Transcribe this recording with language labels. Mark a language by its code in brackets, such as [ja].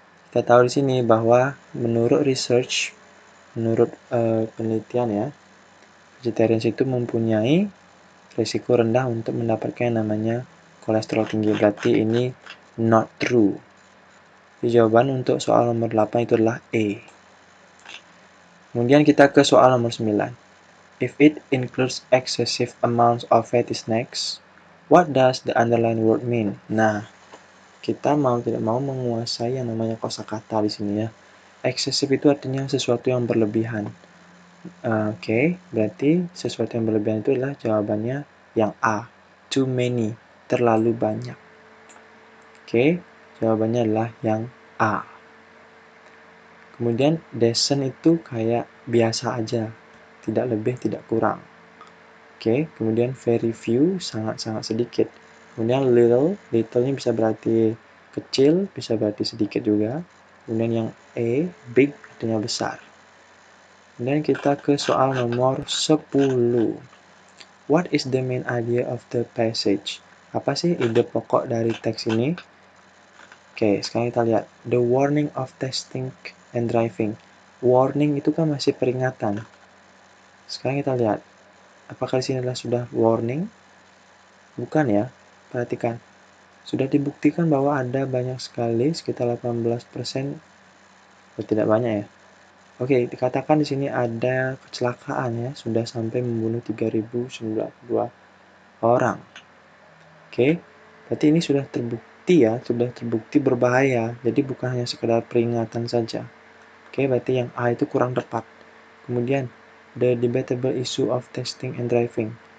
[id] Kita tahu di sini bahwa menurut research, menurut penelitian ya, vegetarians itu mempunyai risiko rendah untuk mendapatkan yang namanya kolesterol tinggi. Berarti ini [en] not true. [id] Jadi jawaban untuk soal nomor 8 itu adalah E. Kemudian kita ke soal nomor 9. [en] If it includes excessive amounts of fatty snacks, what does the underlined word mean? [id] Nah, kita mau tidak mau menguasai yang namanya kosakata di sini ya. Excessive itu artinya sesuatu yang berlebihan. Oke, berarti sesuatu yang berlebihan itu adalah jawabannya yang A. [en] Too many, [id] terlalu banyak. Oke, jawabannya adalah yang A. Kemudian decent itu kayak biasa aja, tidak lebih, tidak kurang. Oke, kemudian [en] very few, [id] sangat-sangat sedikit. Kemudian little ini bisa berarti kecil, bisa berarti sedikit juga. Kemudian yang E, big, artinya besar. Kemudian kita ke soal nomor 10. [en] What is the main idea of the passage? [id] Apa sih ide pokok dari teks ini? Oke, sekarang kita lihat. [en] The warning of testing and driving. [id] Warning itu kan masih peringatan. Sekarang kita lihat. Apakah di sini adalah sudah warning? Bukan ya. Perhatikan. Sudah dibuktikan bahwa ada banyak sekali, sekitar 18%. Tidak banyak ya. Oke, dikatakan di sini ada kecelakaan ya. Sudah sampai membunuh 3.092 orang. Oke, berarti ini sudah terbukti ya, sudah terbukti berbahaya. Jadi bukan hanya sekedar peringatan saja. Oke, berarti yang A itu kurang tepat. Kemudian, [en] the debatable issue of testing and driving.